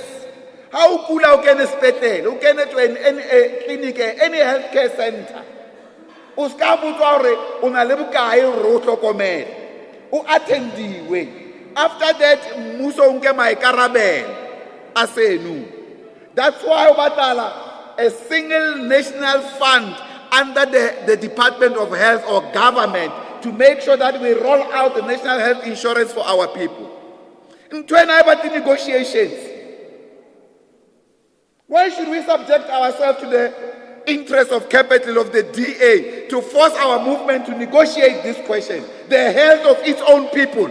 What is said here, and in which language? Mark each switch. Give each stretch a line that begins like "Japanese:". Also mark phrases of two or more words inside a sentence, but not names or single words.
Southern Sotho: Ha o kula o kene sepetlele, o kene
English: to any clinic, any healthcare center,
Southern Sotho: o ska botswa hore o na le bokae hore o hlokomele, o attendiwe.
English: After that
Southern Sotho: mmuso o nke maikarabelo a seno.
English: That's why
Southern Sotho: o batala
English: a single national fund under the Department of Health or government to make sure that we roll out the national health insurance for our people. In 20 negotiations, why should we subject ourselves to the interest of capital of the DA to force our movement to negotiate this question, the health of its own people?